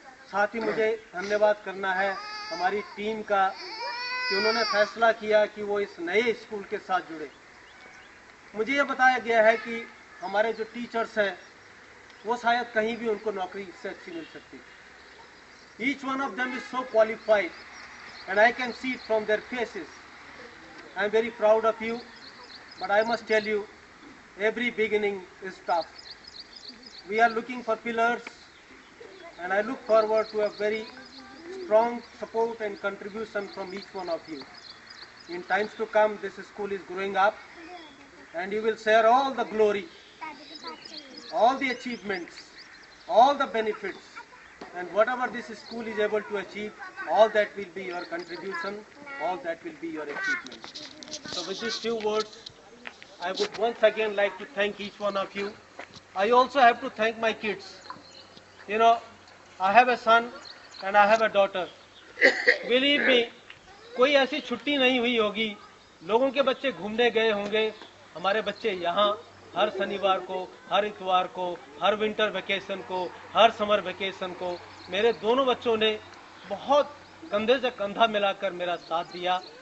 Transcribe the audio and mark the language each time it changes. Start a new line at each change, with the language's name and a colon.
Hindi: साथ ही मुझे धन्यवाद करना है हमारी टीम का कि उन्होंने फैसला किया कि वो इस नए स्कूल के साथ जुड़े। मुझे ये बताया गया है कि हमारे जो टीचर्स हैं वो शायद कहीं भी उनको नौकरी इससे अच्छी मिल सकती।
English: Each one of them is so qualified and I can see it from their faces. I am very proud of you, but I must tell you, every beginning is tough. We are looking for pillars and I look forward to a very strong support and contribution from each one of you. In times to come, this school is growing up and you will share all the glory, all the achievements, all the benefits, and whatever this school is able to achieve, all that will be your contribution. all that will be your achievement. So with these few words, I would once again like to thank each one of you. I also have to thank my kids. You know, I have a son and I have a daughter. Believe me,
Hindi: कोई ऐसी छुट्टी नहीं हुई होगी, लोगों के बच्चे घूमने गए होंगे, हमारे बच्चे यहाँ हर शनिवार को, हर इतवार को, हर विंटर वेकेशन को, हर समर वेकेशन को मेरे दोनों बच्चों ने बहुत कंधे से कंधा मिलाकर मेरा साथ दिया.